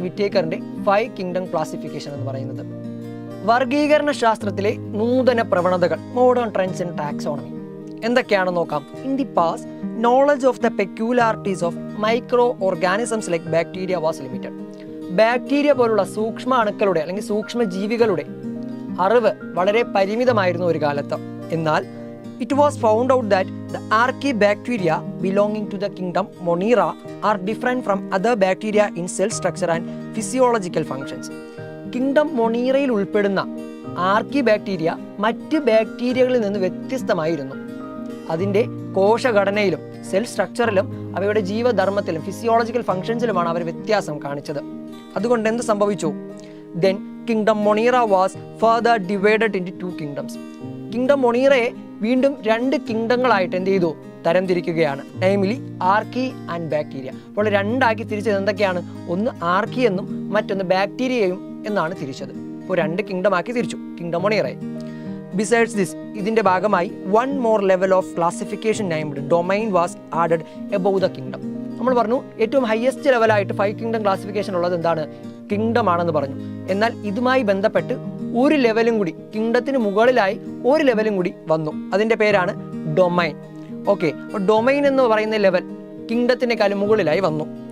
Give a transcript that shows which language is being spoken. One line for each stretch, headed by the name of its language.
Malayalam: വിറ്റേക്കറിന്റെ 5 kingdom classification എന്ന് പറയുന്നത്. വർഗീകരണ ശാസ്ത്രത്തിലെ നൂതന പ്രവണതകൾ,
English: modern trends in taxonomy
Malayalam: എന്തൊക്കെയാണെന്ന് നോക്കാം.
English: In the past, knowledge of the peculiarities of micro organisms like bacteria was limited.
Malayalam: Bacteria പോലുള്ള സൂക്ഷ്മ അണുക്കളുടെ അല്ലെങ്കിൽ സൂക്ഷ്മ ജീവികളുടെ അറിവ് വളരെ പരിമിതമായിരുന്നു ഒരു കാലത്ത്. എന്നാൽ
English: it was found out that the archaebacteria belonging to the kingdom Monera are different from other bacteria in cell structure and physiological functions.
Malayalam: Kingdom മൊണീറയിൽ ഉൾപ്പെടുന്ന ആർക്കിബാക്ടീരിയ മറ്റ് ബാക്ടീരിയകളിൽ നിന്ന് വ്യത്യസ്തമായിരുന്നു. അതിൻ്റെ കോശഘടനയിലും സെൽ സ്ട്രക്ചറിലും അവയുടെ ജീവധർമ്മത്തിലും ഫിസിയോളജിക്കൽ ഫംഗ്ഷൻസിലുമാണ് അവർ വ്യത്യാസം കാണിച്ചത്. അതുകൊണ്ട് എന്ത് സംഭവിച്ചു?
English: Then kingdom monera was further divided into 2 kingdoms.
Malayalam: Kingdom മൊണീറയെ വീണ്ടും 2 കിങ്ഡങ്ങളായിട്ട് എന്ത് ചെയ്തു, തരംതിരിക്കുകയാണ്.
English: Namely archaea and bacteria.
Malayalam: അപ്പോൾ 2 തിരിച്ചത് എന്തൊക്കെയാണ്? ഒന്ന് ആർക്കി എന്നും മറ്റൊന്ന് ബാക്ടീരിയയും എന്നാണ് തിരിച്ചത്. അപ്പോൾ 2 കിങ്ഡമാക്കി തിരിച്ചു കിങ്ഡം മൊണീറയെ.
English: besides this,
Malayalam: ഇതിൻ്റെ ഭാഗമായി
English: 1 more level of classification named domain was added above the kingdom.
Malayalam: നമ്മൾ പറഞ്ഞു ഏറ്റവും ഹയസ്റ്റ് ലെവലായിട്ട് 5 കിങ്ഡം ക്ലാസിഫിക്കേഷൻ ഉള്ളത് എന്താണ്? കിങ്ഡം ആണെന്ന് പറഞ്ഞു. എന്നാൽ ഇതുമായി ബന്ധപ്പെട്ട് ഒരു ലെവലും കൂടി, കിങ്ഡത്തിന് മുകളിലായി ഒരു ലെവലും കൂടി വന്നു. അതിൻ്റെ പേരാണ് ഡൊമൈൻ. ഓക്കെ, അപ്പോൾ ഡൊമൈൻ എന്ന് പറയുന്ന ലെവൽ കിങ്ഡത്തിനേക്കാളും മുകളിലായി വന്നു.